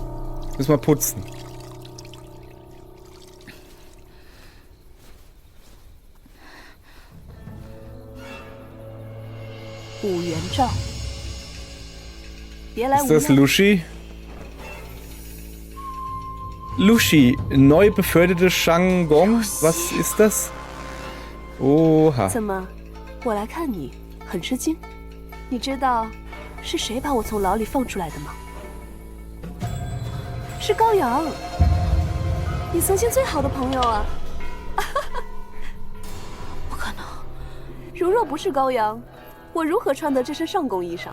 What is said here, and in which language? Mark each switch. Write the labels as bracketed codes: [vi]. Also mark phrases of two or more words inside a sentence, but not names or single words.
[de] Müssen wir putzen. Ist das Lushi? Lushi, neu beförderte Shangong? Was ist das? Oha. [zh] 怎么，我来看你，很吃惊？你知道是谁把我从牢里放出来的吗？是高阳，你曾经最好的朋友啊！不可能！如若不是高阳，我如何穿得这身上宫衣裳？